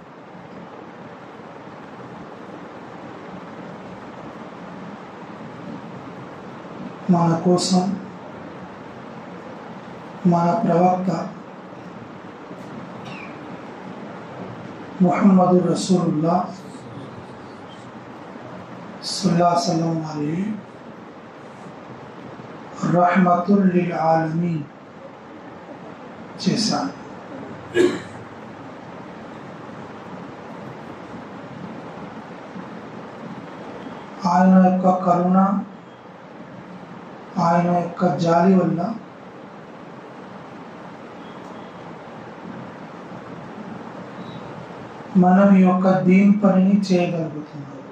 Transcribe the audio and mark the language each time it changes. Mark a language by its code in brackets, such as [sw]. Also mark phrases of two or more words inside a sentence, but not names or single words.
[te] మన కోసం మన ప్రవక్త ముహమ్మదు [ar] رسول الله صلى الله عليه وسلم رحمة للعالمين [te] చేశారు. ఆయన యొక్క కరుణ, ఆయన యొక్క జాలి వల్ల మనం ఈ యొక్క దీన్ పనిని చేయగలుగుతున్నాం.